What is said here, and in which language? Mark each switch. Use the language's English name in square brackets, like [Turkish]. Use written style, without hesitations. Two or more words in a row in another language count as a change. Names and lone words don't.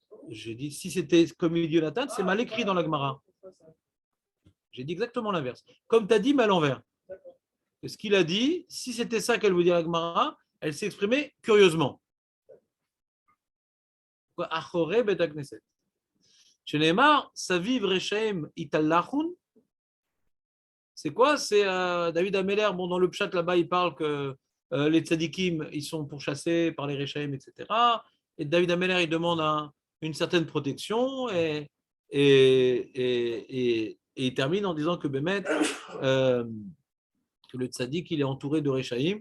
[French] J'ai dit, si c'était comme il dit Jonathan, c'est mal écrit dans la Gemara. J'ai dit exactement l'inverse. Comme tu as dit, mais à l'envers. Ce qu'il a dit, si c'était ça qu'elle veut dire la Gemara, elle s'est exprimée curieusement. [Hebrew] אחורי בית הכנסת. שנאמר סביב רשעים יתהלכון. [French] C'est quoi? C'est David Ameller. Bon, dans le pshat là-bas, il parle que les tzadikim, ils sont pourchassés par les Rechaim, etc. Et David Ameller, il demande une certaine protection et il termine en disant que Bémet, que le tzadik, il est entouré de Rechaim.